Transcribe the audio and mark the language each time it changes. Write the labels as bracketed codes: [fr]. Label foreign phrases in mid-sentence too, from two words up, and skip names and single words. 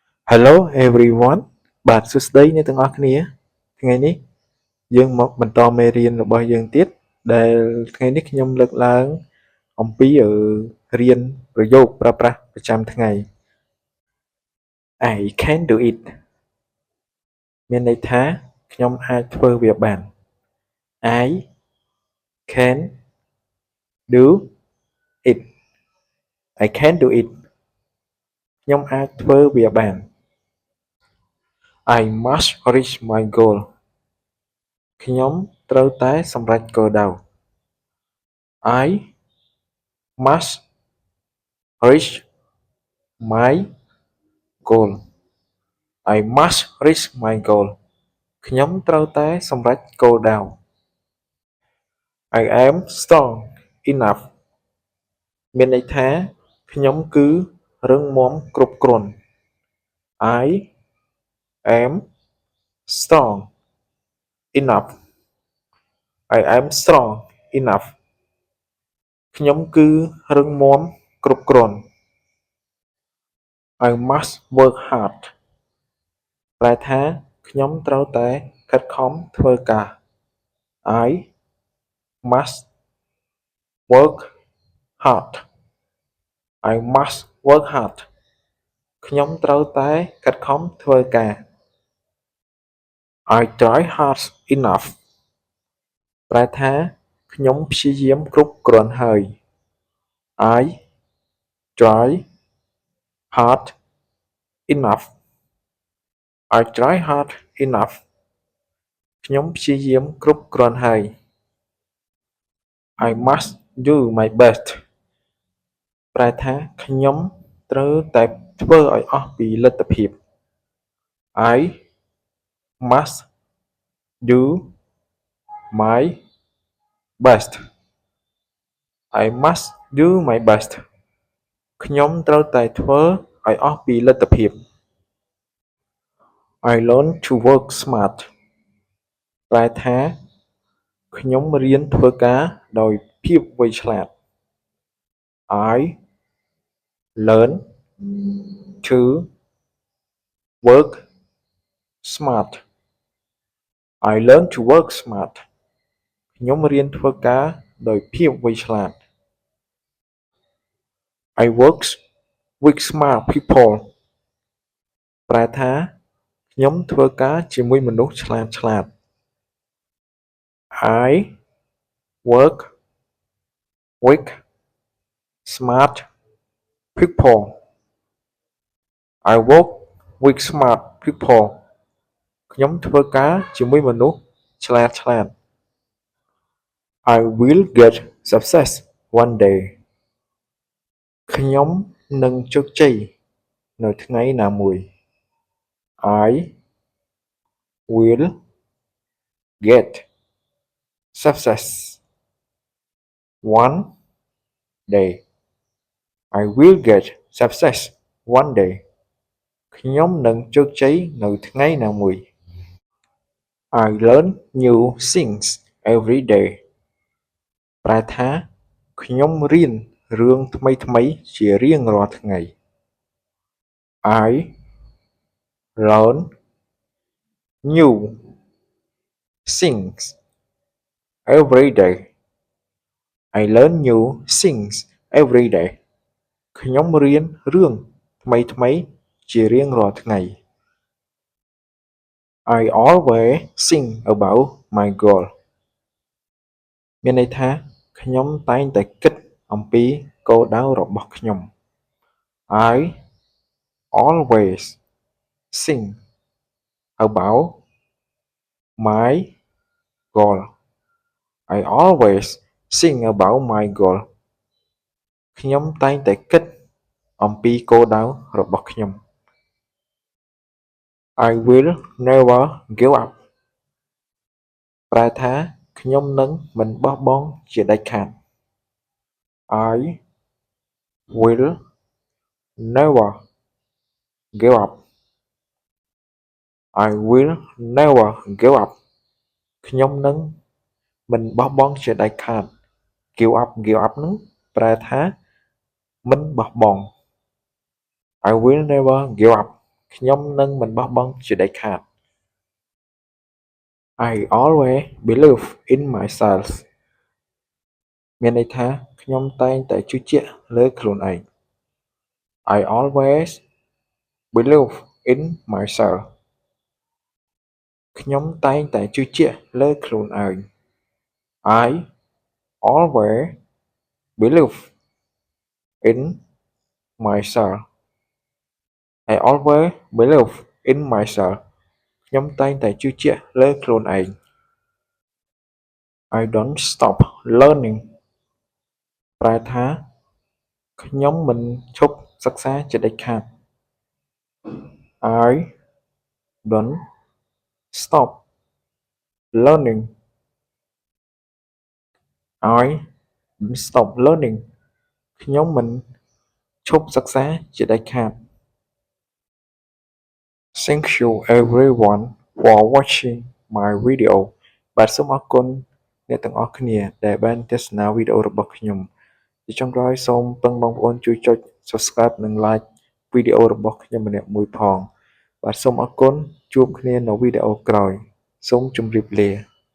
[en] Hello everyone [km] បាទសួស្តីអ្នកទាំងអស់គ្នាថ្ងៃនេះយើងមកបន្តមេរៀនរបស់យើងទៀតដែលថ្ងៃនេះខ្ញុំលើកឡើងអំពីរៀនប្រយោគប្រើប្រាស់ប្រចាំថ្ងៃ [en] I can do it [km] មានន័យថាខ្ញុំអាចធ្វើវាបាន [en] I can do it I can do it [km] ខ្ញុំអាចធ្វើវាបាន [en] I must reach my goal [km] ខ្ញុំត្រូវតែសម្រេចគោលដៅ [en] I must reach my goal I must reach my goal [km] ខ្ញុំត្រូវតែសម្រេចគោលដៅ [en] I am strong enough [km] មានន័យថាខ្ញុំគឺរឹងមាំគ្រប់គ្រាន់ [en] I am strong enough I am strong enough [km] ខ្ញុំគឺរឹងមាំគ្រប់គ្រាន់ [en] I must work hard [km] ប្រែថាខ្ញុំត្រូវតែខិតខំធ្វើការ [en] I must work hard I must work hard [km] ខ្ញុំត្រូវតែខិតខំធ្វើការ [en] I try hard enough [km] ប្រែថាខ្ញុំព្យាយាមគ្រប់គ្រាន់ហើយ [en] I try hard enough I try hard enough [km] ខ្ញុំព្យាយាមគ្រប់គ្រាន់ហើយ [en] I must do my best [km] ប្រែថាខ្ញុំត្រូវតែធ្វើឲ្យអស់ពីលទ្ធភាព [en] I must do my best I must do my best [km] ខ្ញុំត្រូវតែធ្វើឲ្យអស់ពីលទ្ធភាព [en] I learn to work smart [km] ប្រែថាខ្ញុំរៀនធ្វើការដោយភាពវៃឆ្លាត [en] I learn to work smart I learn to work smart [km] ខ្ញុំរៀនធ្វើការដោយភាពវៃឆ្លាត [en] I work with smart people [km] ប្រែថាខ្ញុំធ្វើការជាមួយមនុស្សឆ្លាត [en] I work with smart people I work with smart people [km] ខ្ញុំធ្វើការជាមួយមនុស្សឆ្លាត [en] I will get success one day [km] ខ្ញុំនឹងជោគជ័យនៅថ្ងៃណាមួយ [en] I will get success one day I will get success one day [km] ខ្ញុំនឹងជោគជ័យនៅថ្ងៃណាមួយ [en] I learn new things every day [km] ប្រែថាខ្ញុំរៀនរឿងថ្មីជារៀងរាល់ថ្ងៃ [en] I learn new things every day I learn new things every day [km] ខ្ញុំរៀនរឿងថ្មីជារៀងរាល់ថ្ងៃ [en] I always think about my goal [km] មានន័យថាខ្ញុំតែងតែគិតអំពីគោលដៅរបស់ខ្ញុំ [en] I always think about my goal I always think about my goal [km] ខ្ញុំតែងតែគិតអំពីគោលដៅរបស់ខ្ញុំ [en] I will never give up [km] ប្រែថាខ្ញុំនឹងមិនបោះបង់ជាដាច់ខាត [en] I will never give up I will never give up [km] ខ្ញុំនឹងមិនបោះបង់ជាដាច់ខាត [en] give up [km] នឹងប្រែថាមិនបោះបង់ [en] I will never give up [km] ខ្ញុំនឹងមិនបោះបង់ជាដាច់ខាត [en] I always believe in myself [km] មានន័យថាខ្ញុំតែងតែជឿជាក់លើខ្លួនឯង [en] I always believe in myself [km] ខ្ញុំតែងតែជឿជាក់លើខ្លួនឯង [en] I always believe in myself I always believe in myself [km] ខ្ញុំតែងតែជឿជាក់លើខ្លួនឯង [en] I don't stop learning [km] ប្រែថាខ្ញុំមិនឈប់សិក្សាជាដាច់ខាត [en] I don't stop learning I don't stop learning [km] ខ្ញុំមិនឈប់សិក្សាជាដាច់ខាត [en] Thank you everyone for watching my video [km] បាទសូមអរគុណអ្នកទាំងអស់គ្នាដែលបានទស្សនាវីដេអូរបស់ខ្ញុំជាចុងក្រោយសូមពឹងបងប្អូនជួយចុច Subscribe និង Like វីដេអូរបស់ខ្ញុំម្នាក់មួយផងបាទសូមអរគុណជួបគ្នានៅវីដេអូក្រោយសូមជម្រាបលា